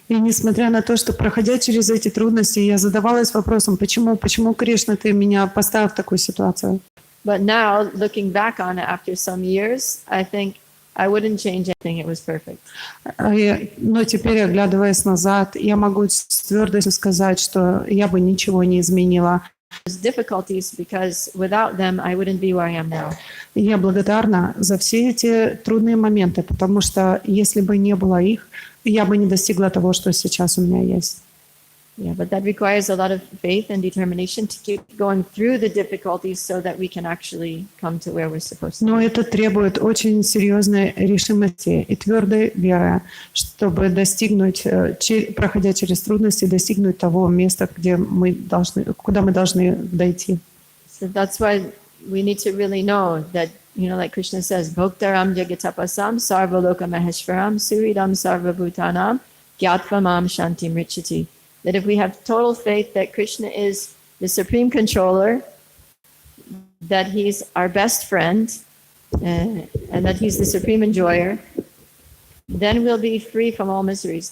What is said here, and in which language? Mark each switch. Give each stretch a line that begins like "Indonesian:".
Russian: И несмотря на то, что, проходя через эти трудности, я задавалась вопросом, почему, Кришна, ты меня поставил в такую ситуацию?
English: But now, looking back on it after some years, I think I wouldn't change anything, it was perfect.
Russian: Но теперь, оглядываясь назад, я могу с твердостью сказать, что я бы ничего не изменила.
English: There's difficulties because without them, I wouldn't be where I am now.
Russian: Я благодарна за все эти трудные моменты, потому что если бы не было их, я бы не достигла того, что сейчас у меня есть.
English: Yeah, but that requires a lot of faith and determination to keep going through the difficulties so that we can actually come to where we're supposed to.
Russian: Но это требует очень серьезной решимости и твердой веры, чтобы достигнуть, проходя через трудности, достигнуть того места, куда мы должны дойти.
English: So that's why we need to really know that, like Krishna says,
Sanskrit: Bhoktaram Jagatapasam Sarvaloka Maheshwaram Suridam Sarvabhutanam Gyatva Shantim Richati.
English: That if we have total faith that Krishna is the supreme controller, that he's our best friend, and that he's the supreme enjoyer, then we'll be free from all miseries.